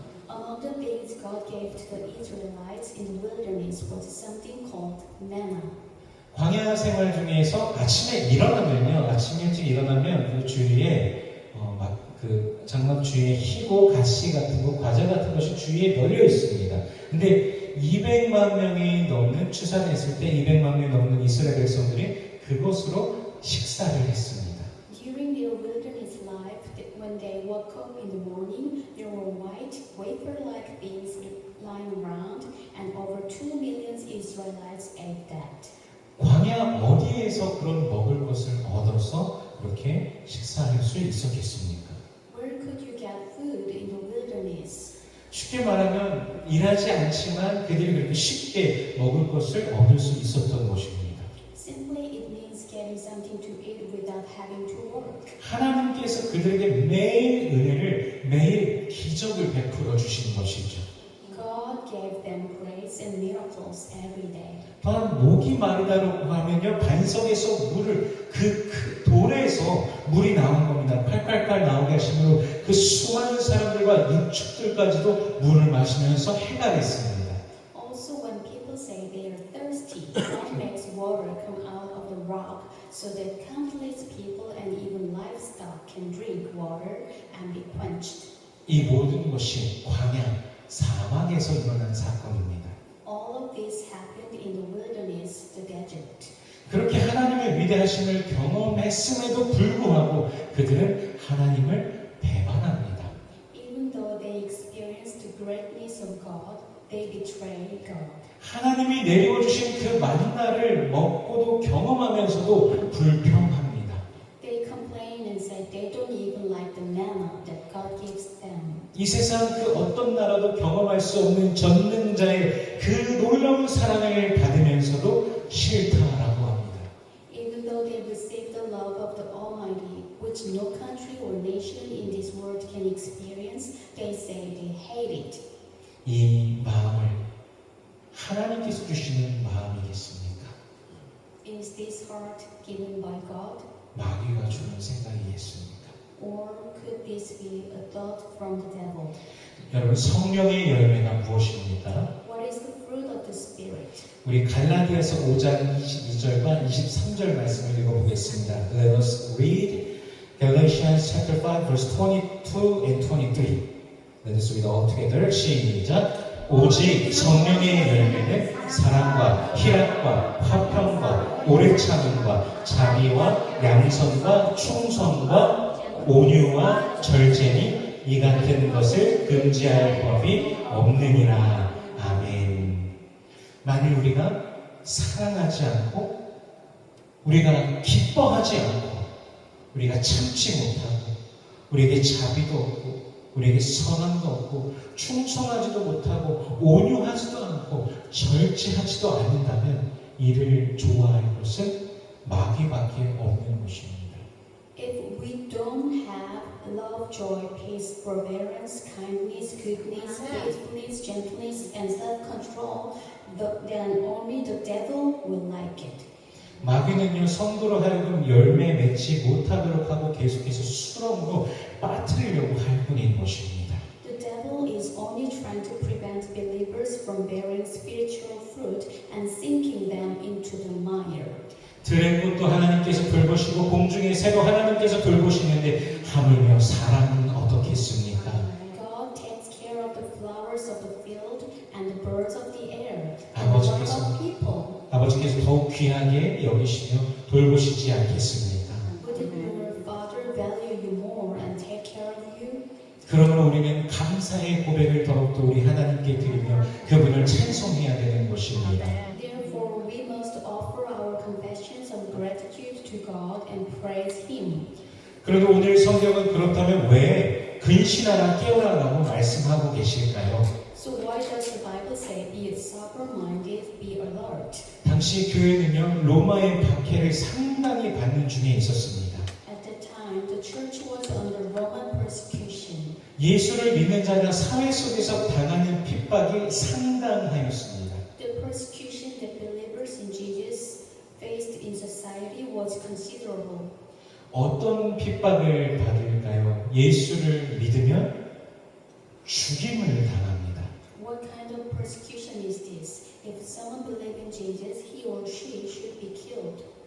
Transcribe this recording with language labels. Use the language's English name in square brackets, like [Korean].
[English] Among the things God gave to the Israelites in the wilderness was something called manna. [Korean] 광야 생활 중에서 아침에 일어나면요, 아침 일찍 일어나면 그 주위에 그 장막 주위에 희고 가시 같은 거, 과자 같은 것이 주위에 널려 있습니다. 근데 200만 명이 넘는 추산했을 때 200만 명이 넘는 이스라엘 백성들이 그것으로 식사를 했습니다. [English] During their wilderness life, when they woke up in the morning, there were white, wafer-like things lying around, and over 2 million Israelites ate that. [Korean] 광야 어디에서 그런 먹을 것을 얻어서 그렇게 식사할 수 있었겠습니까? [English] Where could you get food in the wilderness? [Korean] 쉽게 말하면 일하지 않지만 그들이 그렇게 쉽게 먹을 것을 얻을 수 있었던 것입니다. [English] Simply, it means getting something to eat without having to work. [Korean] 하나님께서 그들에게 매일 은혜를, 매일 기적을 베풀어 주신 것이죠. [English] God gave them grace and miracles every day. [Korean] 또한 목이 마르다고 하면요, 반석에서 물을 그 돌에서 물이 나온 겁니다. 칼칼칼 나오게 하심으로 그 수많은 사람들과 육축들까지도 물을 마시면서 해나랬습니다. [English] Also, when people say they are thirsty, God makes water come out of the rock so that countless people and even livestock can drink water and be quenched. [Korean] 이 모든 것이 광야, 사막에서 일어난 사건입니다. [English] All of this happened in the wilderness, the desert. [Korean] 그렇게 하나님의 위대하심을 경험했음에도 불구하고 그들은 하나님을 배반합니다. [English] Even though they experienced the greatness of God, they betrayed God. [Korean] 하나님이 내려주신 그 만나를 먹고도 경험하면서도 불평합니다. [English] They complain and say they don't even like the manna that God gives them. [Korean] 이 세상 그 어떤 나라도 경험할 수 없는 전능자의 그 놀라운 사랑을 받으면서도 싫다라고 합니다. [English] Even though they receive the love of the Almighty, which no country or nation in this world can experience, they say they hate it. [Korean] 이 마음을 하나님께서 주시는 마음이겠습니까? [English] Is this heart given by God? [Korean] 마귀가 주는 생각이겠습니까? [English] Or could this be a thought from the devil? [Korean] 여러분, 성령의 열매가 무엇입니까? [English] What is the fruit of the Spirit? [Korean] 우리 갈라디아서 5장 22절과 23절 말씀을 읽어보겠습니다. [English] Let us read Galatians chapter 5 verse 22 and 23. Let us read all together. [Korean] 시작. 오직 성령의 열매는 사랑과 희락과 화평과 오래 참음과 자비와 양선과 충성과 온유와 절제니 이 같은 것을 금지할 법이 없느니라. 아멘. 만일 우리가 사랑하지 않고 우리가 기뻐하지 않고 우리가 참지 못하고 우리에게 자비도 없고 우리에게 선함도 없고 충성하지도 못하고 온유하지도 않고 절제하지도 않는다면 이를 좋아할 것은 마귀밖에 없는 것입니다. [English] If we don't have love, joy, peace, forbearance, kindness, goodness, faithfulness, gentleness, and self-control, then only the devil will like it. [Korean] 마귀는요, 성도로 하여금 열매 맺지 못하도록 하고 계속해서 수렁으로 빠뜨리려고 할 뿐인 것입니다. [English] The devil is only trying to prevent believers from bearing spiritual fruit and sinking them into the mire. [Korean] 들의 꽃도 하나님께서 돌보시고 공중의 새도 하나님께서 돌보시는데 하물며 사람은 어떻겠습니까? [English] God takes care of the flowers of the field and the birds of the air. And [Korean] 아버지께서 [English] what about people? [Korean] 아버지께서 더욱 귀하게 여기시며 돌보시지 않겠습니까? [English] Wouldn't your Father value you more and take care of you? [Korean] 그러므로 우리는 감사의 고백을 더욱더 우리 하나님께 드리며 그분을 찬송해야 되는 것입니다. [English] Therefore, we must offer our confessions of gratitude to God and praise Him. [Korean] 그런데 오늘 성경은 그렇다면 왜 근신하라 깨어라라고 말씀하고 계실까요? [English] So why does the Bible say, "Be sober-minded, be alert"? [Korean] 당시 교회는요 로마의 박해를 상당히 받는 중에 있었습니다. [English] At that time, the church was under Roman persecution. [Korean] 예수를 믿는 자가 사회 속에서 당하는 핍박이 상당하였습니다. [English] The persecution that believers in Jesus faced in society was considerable. [Korean] 어떤 핍박을 받을까요? 예수를 믿으면 죽임을 당합니다. [English] What kind of persecution is this? If someone believes in Jesus, he or she should be killed.